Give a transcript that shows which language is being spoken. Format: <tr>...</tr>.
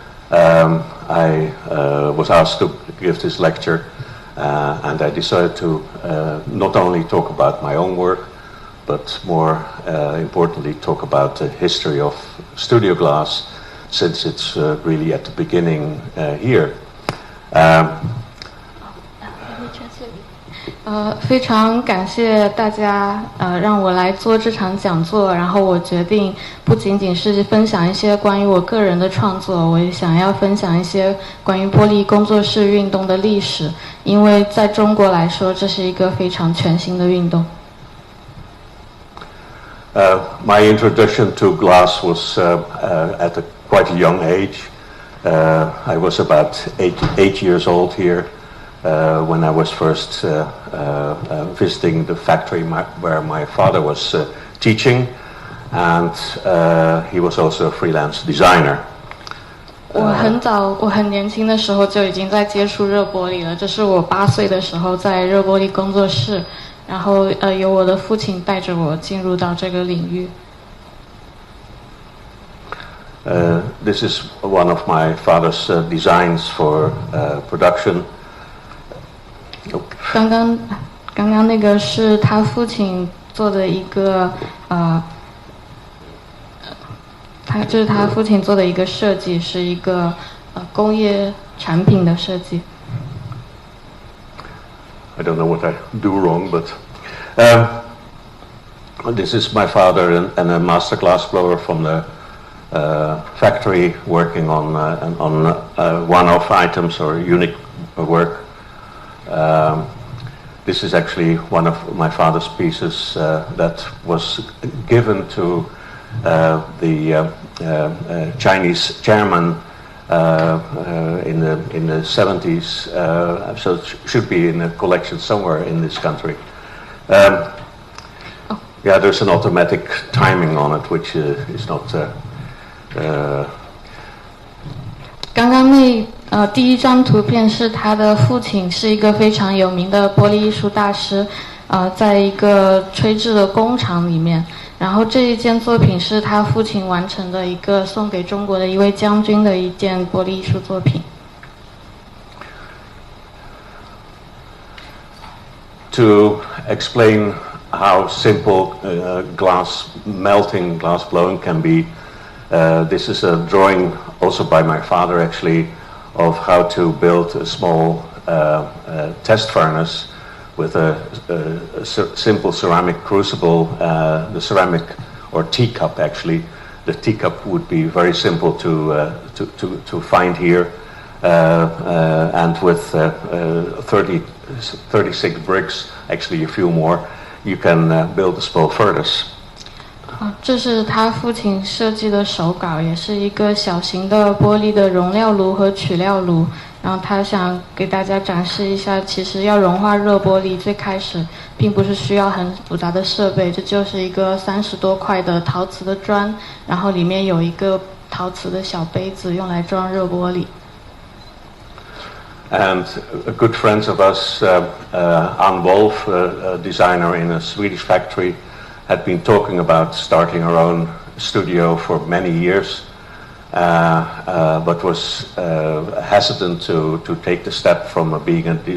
<en>I was asked to give this lecture, and I decided to not only talk about my own work, but more importantly talk about the history of studio glass, since it's really at the beginning here.</en> <zh>非常感谢大家让我来做这场讲座，然后我决定不仅仅是分享一些关于我个人的创作，我也想要分享一些关于玻璃工作室运动的历史，因为在中国来说这是一个非常全新的运动。</zh> <en>My introduction to glass was at quite a young age. I was about eight years old here when I was first visiting the factory where my father was teaching, and he was also a freelance designer.</en> <zh>我很年轻的时候就已经在接触热玻璃了，这是我8岁的时候在热玻璃工作室，然后由我的父亲带着我进入到这个领域。</zh> <en>This is one of my father's designs for production.</en> <zh>刚刚那个是他父亲做的一个这是他父亲做的一个设计，是一个工业产品的设计。</zh> <en>I don't know what I do wrong, but this is my father and a master glass blower from the factory working on one-off items or unique work. This is actually one of my father's pieces that was given to the Chinese chairman in the 70s, so it should be in a collection somewhere in this country. Yeah, there's an automatic timing on it, which is not.</en> <zh>刚刚第一张图片是他的父亲，是一个非常有名的玻璃艺术大师，在一个吹制的工厂里面。然后这一件作品是他父亲完成的一个送给中国的一位将军的一件玻璃艺术作品。</zh> <en>To explain how simple glass blowing can be, this is a drawing also by my father actually of how to build a small test furnace with a simple ceramic crucible, the ceramic or teacup actually. The teacup would be very simple to find here, and with 36 bricks, actually a few more, you can build a small furnace.</en> <zh>这是他父亲设计的手稿，也是一个小型的玻璃的容料炉和取料炉。然后他想给大家展示一下，其实要融化热玻璃，最开始并不是需要很复杂的设备，这就是一个30多块的陶瓷的砖，然后里面有一个陶瓷的小杯子，用来装热玻璃。</zh> <en>And good friends of us, Ann Wolf, a designer in a Swedish factory, had been talking about starting her own studio for many years, but was hesitant to take the step from being a</en>